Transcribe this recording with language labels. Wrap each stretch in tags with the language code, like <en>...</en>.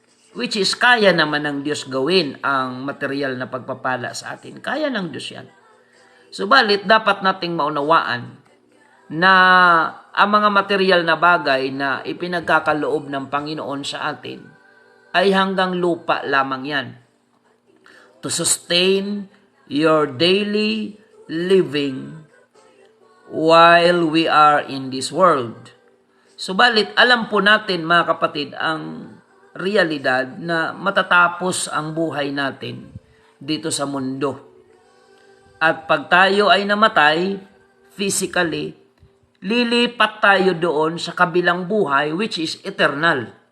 <tl>Which is, kaya naman ng Diyos gawin ang material na pagpapala sa atin. Kaya ng Diyos yan. Subalit, dapat nating maunawaan na ang mga material na bagay na ipinagkakaloob ng Panginoon sa atin ay hanggang lupa lamang yan.</tl> <en>To sustain your daily living while we are in this world.</en> <tl>Subalit, alam po natin mga kapatid ang realidad na matatapos ang buhay natin dito sa mundo. At pag tayo ay namatay, physically, lilipat tayo doon sa kabilang buhay</tl> <en>which is eternal.</en>